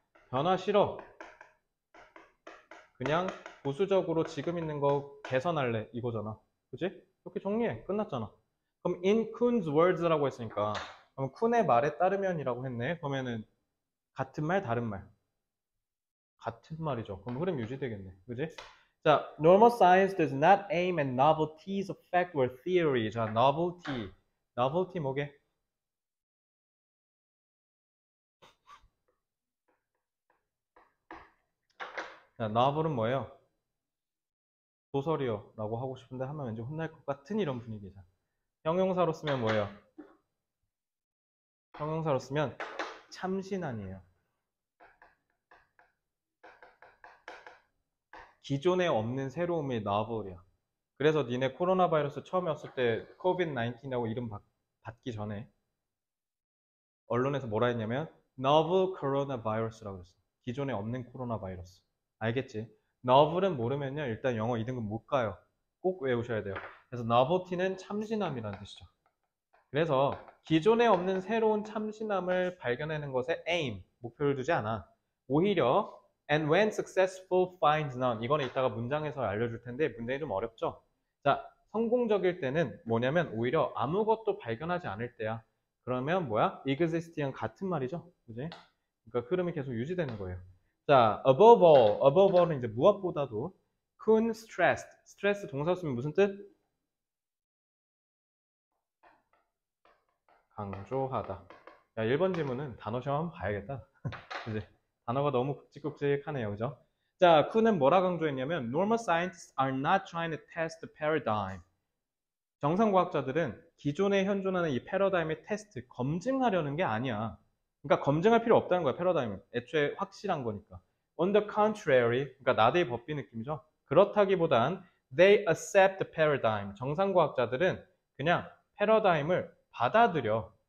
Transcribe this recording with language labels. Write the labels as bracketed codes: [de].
[ko] 변화 싫어. 그냥 보수적으로 지금 있는 거 개선할래 이거잖아. 그치? 이렇게 정리해. 끝났잖아. 그럼 [en] in Kuhn's words [ko] 라고 했으니까 그럼 쿤의 말에 따르면이라고 했네. 그러면은 같은 말 다른 말. 같은 말이죠. 그럼 흐름 유지되겠네. 그지? [en] 자, normal science does not aim at novelties of fact or theory. [ko] 자, novelty 뭐게? 자, novel은 뭐예요? 소설이요 라고 하고 싶은데 하면 왠지 혼날 것 같은 이런 분위기죠. 형용사로 쓰면 뭐예요? 형용사로 쓰면 참신한이에요. 기존에 없는 새로움이 novel이야. 그래서 니네 코로나 바이러스 처음에 왔을 때 COVID-19이라고 이름 받기 전에 언론에서 뭐라 했냐면 novel coronavirus라고 했어. 기존에 없는 코로나 바이러스. 알겠지? novel은 모르면요 일단 영어 2등급 못 가요. 꼭 외우셔야 돼요. 그래서 novelty는 참신함이라는 뜻이죠. 그래서 기존에 없는 새로운 참신함을 발견하는 것에 aim, 목표를 두지 않아. [en] 오히려 and when successful finds none. [ko] 이거는 이따가 문장에서 알려줄 텐데 문장이 좀 어렵죠? 자, 성공적일 때는 뭐냐면 오히려 아무것도 발견하지 않을 때야. 그러면 뭐야? existing 같은 말이죠. 그지? 그러니까 흐름이 계속 유지되는 거예요. 자, [en] above all [ko] 은 이제 무엇보다도 큰 stressed. 스트레스 동사 쓰면 무슨 뜻? 강조하다. 야, 1번 질문은 단어 시험 한번 봐야겠다. 그지? 단어가 너무 굵직굵직하네요. 그죠? 자, 쿠는 뭐라 강조했냐면 [en] normal scientists are not trying to test the paradigm. [ko] 정상과학자들은 기존에 현존하는 이 패러다임의 테스트, 검증하려는 게 아니야. 그러니까 검증할 필요 없다는 거야, 패러다임은. 애초에 확실한 거니까. [en] On the contrary, [ko] 그러니까 나대의 법비 느낌이죠. [en] 그렇다기보단 they accept the paradigm. [ko] 정상과학자들은 그냥 패러다임을 받아들여.